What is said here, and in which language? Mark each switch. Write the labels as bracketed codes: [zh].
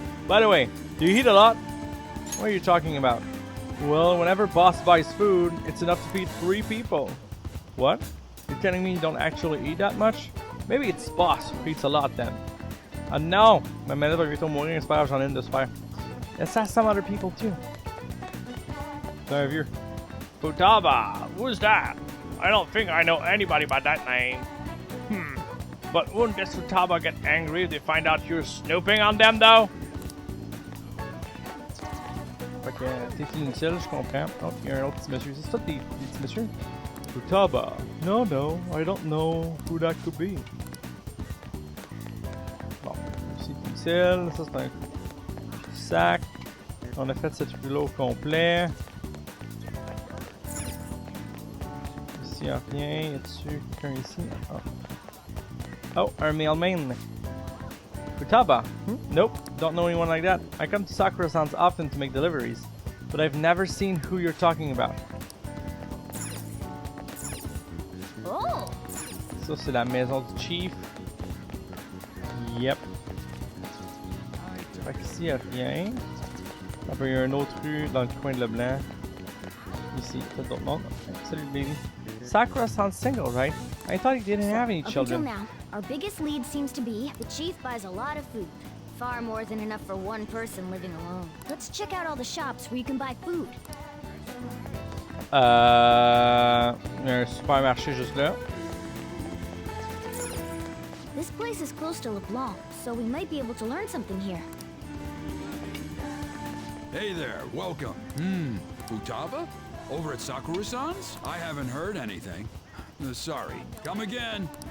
[en] By the way, do you eat a lot? What are you talking about? Well, whenever boss buys food, it's enough to feed 3 people. What? You're telling me you don't actually eat that much? Maybe it's boss who eats a lot then. No! [fr] Ma manette va bientôt mourir, c'est pas grave, j'en ai une de se faire. [en] Let's ask some other people too. [fr] C'est un vieux. [en] Futaba! Who's that? I don't think I know anybody by that name. But wouldn't this Futaba get angry if they find out you're snooping on them though? [fr] Fait que t'es inutile, je comprends. Oh, il y a un autre petit monsieur. C'est ça des petits messieurs? [en] Futaba. No, I don't know who that could be. [fr] Bon, c'est inutile. Ça c'est un sac. On a fait cette rue-là au complet. Ici, y'a rien. Y a-tu quelqu'un ici? Oh, un mailman. Futaba? [en] Nope, don't know anyone like that. I come to Sakura-san's often to make deliveries, but I've never seen who you're talking about. Oh! [fr] Ça, c'est la maison du chief. Yep. Fait qu'ici, y'a rien. Après, il y a une autre rue dans le coin de Leblanc. Ici, peut-être d'autres mondes. Salut, baby. [en] Sakura-san's single, right? I thought he didn't have any children. Up until now, our biggest lead seems to be the chief buys a lot of food. Far more than enough for one person living alone. Let's check out all the shops where you can buy food. [fr] Il y a un supermarché juste là. [en] This place is close to LeBlanc, so we might be able to learn something here. Hey there, welcome. Futaba? Over at Sakura-san's? I haven't heard anything. Sorry. Come again.